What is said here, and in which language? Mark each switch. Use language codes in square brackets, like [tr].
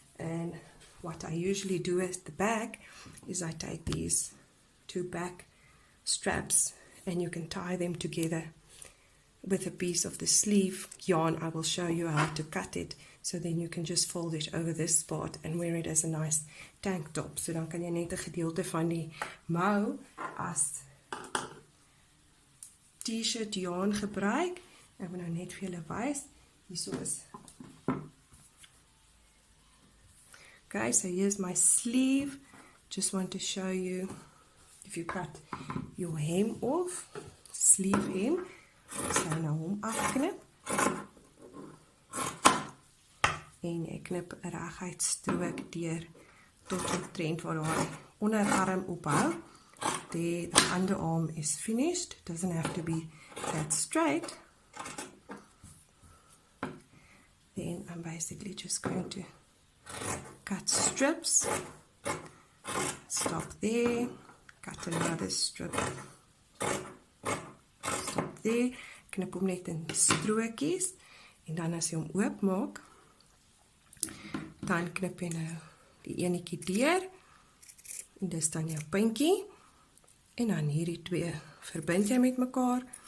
[en] And what I usually do at the back is I take these 2 back straps and you can tie them together with a piece of the sleeve yarn. I will show you how to cut it, so then you can just fold it over this part and wear it as a nice tank top. [af] So dan kan jy net 'n gedeelte van die mou as t-shirt yarn gebruik. Ek wil nou net vir julle wys. Hierso is. [en] Okay, so here's my sleeve. Just want to show you, if you cut your hem off, sleeve hem, [af] so nou hom afknip. En ek knip 'n reguit strook deur tot omtrent waar daai onderarm ophou. [en] The underarm is finished. It doesn't have to be that straight. Then I'm basically just going to cut strips. Stop there. Cut another strip. Stop there. [af] Knip hom net in strokies. En dan as jy hom oopmaak, dan knip jy nou die enetjie deur. En dis dan jou puntjie. En dan hierdie 2 verbind jy met mekaar.